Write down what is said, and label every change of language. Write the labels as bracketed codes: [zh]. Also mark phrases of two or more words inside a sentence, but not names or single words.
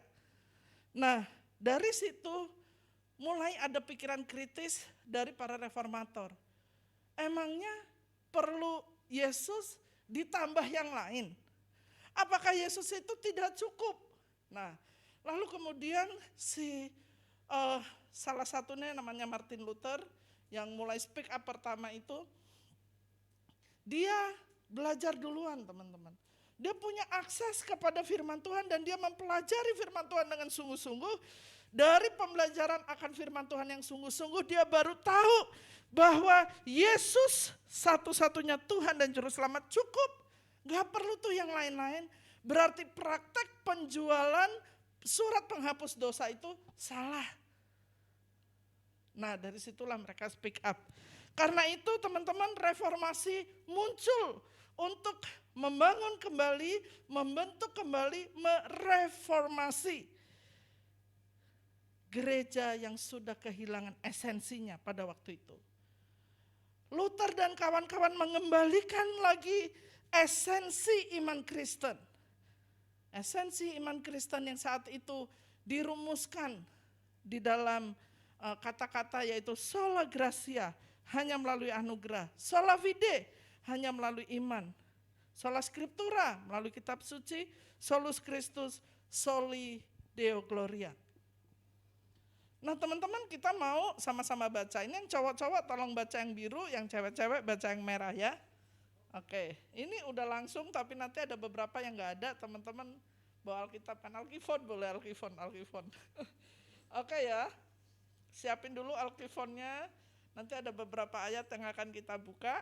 [id] Nah dari situ mulai ada pikiran kritis dari para reformator. Emangnya perlu Yesus ditambah yang lain? Apakah Yesus itu tidak cukup? Nah, lalu kemudian salah satunya namanya Martin Luther yang mulai [en] speak up [id] pertama itu, dia belajar duluan teman-teman. Dia punya akses kepada firman Tuhan dan dia mempelajari firman Tuhan dengan sungguh-sungguh. Dari pembelajaran akan firman Tuhan yang sungguh-sungguh dia baru tahu bahwa Yesus satu-satunya Tuhan dan Juru Selamat cukup. Gak perlu tuh yang lain-lain. Berarti praktek penjualan surat penghapus dosa itu salah. Nah dari situlah mereka [en] speak up. [id] Karena itu teman-teman reformasi muncul untuk membangun kembali, membentuk kembali, mereformasi gereja yang sudah kehilangan esensinya pada waktu itu. Luther dan kawan-kawan mengembalikan lagi esensi iman Kristen. Esensi iman Kristen yang saat itu dirumuskan di dalam kata-kata yaitu [la] sola gratia, [id] hanya melalui anugerah. [la] Sola fide, [id] hanya melalui iman. [la] Sola scriptura, [id] melalui kitab suci. [la] Solus Christus, soli Deo gloria. [id] Nah teman-teman kita mau sama-sama baca. Ini yang cowok-cowok tolong baca yang biru, yang cewek-cewek baca yang merah ya. Oke, ini udah langsung tapi nanti ada beberapa yang gak ada, teman-teman bawa Alkitab kan, Alkifon boleh, Alkifon. Oke ya, siapin dulu Alkifonnya, nanti ada beberapa ayat yang akan kita buka.